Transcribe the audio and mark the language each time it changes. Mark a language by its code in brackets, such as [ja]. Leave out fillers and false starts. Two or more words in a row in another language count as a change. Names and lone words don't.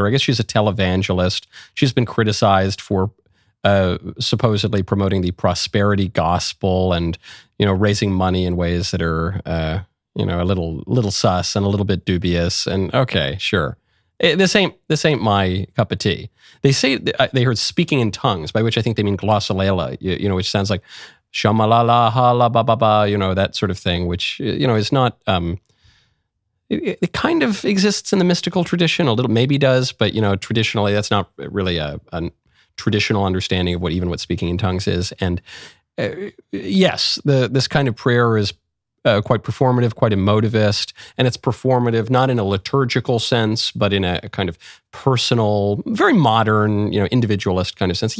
[en] I guess she's a televangelist. She's been criticized for supposedly promoting the prosperity gospel and, raising money in ways that are, a little sus and a little bit dubious. And okay, sure. This ain't my cup of tea. They say they heard speaking in tongues, by which I think they mean glossolalia, which sounds like shamalala ha la ba ba ba, that sort of thing, which, is not, it kind of exists in the mystical tradition, a little, maybe does, but, traditionally that's not really a traditional understanding of what speaking in tongues is. And yes, this kind of prayer is quite performative, quite emotivist, and it's performative not in a liturgical sense, but in a kind of personal, very modern, individualist kind of sense.